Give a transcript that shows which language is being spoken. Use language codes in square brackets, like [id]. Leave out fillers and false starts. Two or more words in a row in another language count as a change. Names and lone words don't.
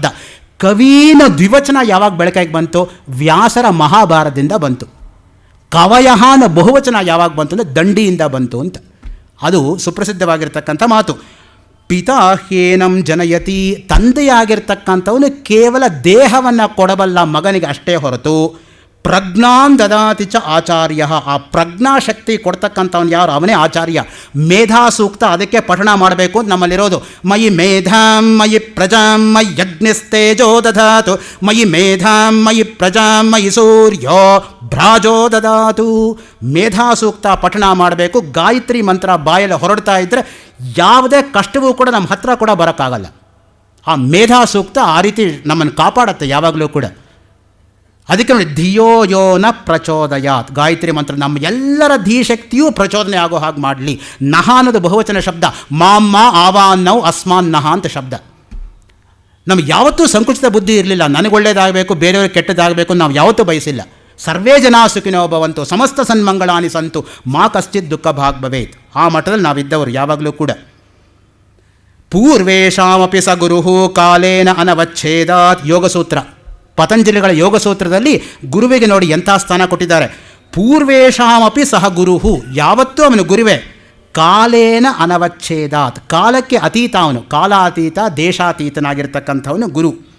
[kn] ಕವಿನ ದ್ವಿವಚನ ಯಾವಾಗ ಬಳಕೆಗೆ ಬಂತು? ವ್ಯಾಸರ ಮಹಾಭಾರತದಿಂದ ಬಂತು. ಕವಯಃ ಅನ್ನೋ ಬಹುವಚನ ಯಾವಾಗ ಬಂತು ಅಂದರೆ ದಂಡಿಯಿಂದ ಬಂತು ಅಂತ. ಅದು ಸುಪ್ರಸಿದ್ಧವಾಗಿರ್ತಕ್ಕಂಥ ಮಾತು. [sa] ಪಿತಾ ಹ್ಯೇನಂ ಜನಯತಿ, [kn] ತಂದೆಯಾಗಿರ್ತಕ್ಕಂಥವನು ಕೇವಲ ದೇಹವನ್ನು ಕೊಡಬಲ್ಲ ಮಗನಿಗೆ ಅಷ್ಟೇ ಹೊರತು [sa] ಪ್ರಜ್ಞಾನ್ ದದಾತಿ ಚ ಆಚಾರ್ಯ, [kn] ಆ ಪ್ರಜ್ಞಾಶಕ್ತಿ ಕೊಡ್ತಕ್ಕಂಥವ್ನು ಯಾರು ಅವನೇ ಆಚಾರ್ಯ. ಮೇಧಾ ಸೂಕ್ತ ಅದಕ್ಕೆ ಪಠಣ ಮಾಡಬೇಕು ಅಂತ ನಮ್ಮಲ್ಲಿರೋದು. [sa] ಮಯಿ ಮೇಧಾಂ ಮಯಿ ಪ್ರಜಾಂ ಮಯಿ ಯಜ್ಞಸ್ತೇಜೋ ದಧಾತು, ಮಯಿ ಮೇಧಾಂ ಮಯಿ ಪ್ರಜಾಂ ಮಯಿ ಸೂರ್ಯೋ ಭ್ರಾಜೋ ದದಾತು. [kn] ಮೇಧಾ ಸೂಕ್ತ ಪಠಣ ಮಾಡಬೇಕು. ಗಾಯತ್ರಿ ಮಂತ್ರ ಬಾಯಲ್ಲಿ ಹೊರಡ್ತಾ ಇದ್ದರೆ ಯಾವುದೇ ಕಷ್ಟವೂ ಕೂಡ ನಮ್ಮ ಹತ್ರ ಕೂಡ ಬರೋಕ್ಕಾಗಲ್ಲ. ಆ ಮೇಧಾ ಸೂಕ್ತ ಆ ರೀತಿ ನಮ್ಮನ್ನು ಕಾಪಾಡುತ್ತೆ ಯಾವಾಗಲೂ ಕೂಡ. ಅದಕ್ಕೆ ನೋಡಿ, [sa] ಧಿಯೋ ಯೋ ನ ಪ್ರಚೋದಯಾತ್, [kn] ಗಾಯತ್ರಿ ಮಂತ್ರ ನಮ್ಮ ಎಲ್ಲರ ಧೀಶಕ್ತಿಯೂ ಪ್ರಚೋದನೆ ಆಗೋ ಹಾಗೆ ಮಾಡಲಿ. ನಹ ಅನ್ನೋದು ಬಹುವಚನ ಶಬ್ದ. [sa] ಮಾಮ್ಮ ಆವಾನ್ನೌ ಅಸ್ಮಾನ್ ನಹ [kn] ಅಂತ ಶಬ್ದ. ನಮ್ಗೆ ಯಾವತ್ತೂ ಸಂಕುಚಿತ ಬುದ್ಧಿ ಇರಲಿಲ್ಲ. ನನಗೆ ಒಳ್ಳೇದಾಗಬೇಕು, ಬೇರೆಯವ್ರಿಗೆ ಕೆಟ್ಟದಾಗಬೇಕು ನಾವು ಯಾವತ್ತೂ ಬಯಸಿಲ್ಲ. [sa] ಸರ್ವೇ ಜನಾ ಸುಖಿನೋ ಭವಂತು, ಸಮಸ್ತ ಸನ್ಮಂಗಳಾನಿ ಸಂತು, ಮಾ ಕಶ್ಚಿತ್ ದುಃಖ ಭಾಗ್ ಭವೇತ್. [kn] ಆ ಮಟ್ಟದಲ್ಲಿ ನಾವಿದ್ದವರು ಯಾವಾಗಲೂ ಕೂಡ. [sa] ಪೂರ್ವೇಶಾಮಪಿ ಸ ಗುರುಹು ಕಾಲೇನ ಅನವಚ್ಛೇದಾತ್, [kn] ಯೋಗಸೂತ್ರ, ಪತಂಜಲಿಗಳ ಯೋಗಸೂತ್ರದಲ್ಲಿ ಗುರುವಿಗೆ ನೋಡಿ ಎಂಥ ಸ್ಥಾನ ಕೊಟ್ಟಿದ್ದಾರೆ. [sa] ಪೂರ್ವೇಶಾಮಪಿ ಸಹ ಗುರುಹು, [kn] ಯಾವತ್ತೂ ಅವನು ಗುರುವೇ. [sa] ಕಾಲೇನ ಅನವಚ್ಛೇದಾತ್, [kn] ಕಾಲಕ್ಕೆ ಅತೀತ ಅವನು, ಕಾಲಾತೀತ ದೇಶಾತೀತನಾಗಿರ್ತಕ್ಕಂಥವನು ಗುರು.